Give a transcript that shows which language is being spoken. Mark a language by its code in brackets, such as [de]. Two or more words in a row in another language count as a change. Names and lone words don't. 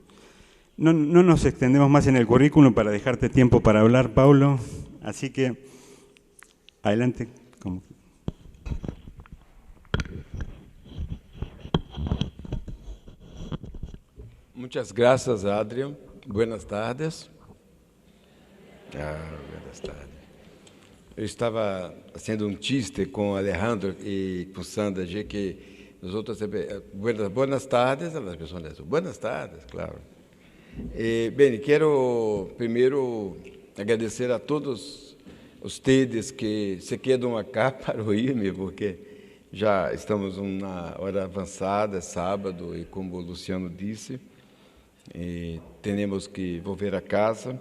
[es] No nos extendemos más en el currículum para dejarte tiempo para hablar, Paulo, así que adelante. Muchas gracias, Adrián. Buenas tardes. Buenas tardes. [pt] Eu estava fazendo chiste com Alejandro e com Sandra G, que nós outros sempre... [es] Buenas tardes, [pt] as pessoas dizem, [es] buenas tardes, claro. [pt] Bem, quero primeiro agradecer a todos vocês que se quedam aqui para ouvir-me, porque já estamos numa hora avançada, sábado, e como o Luciano disse, temos que voltar a casa.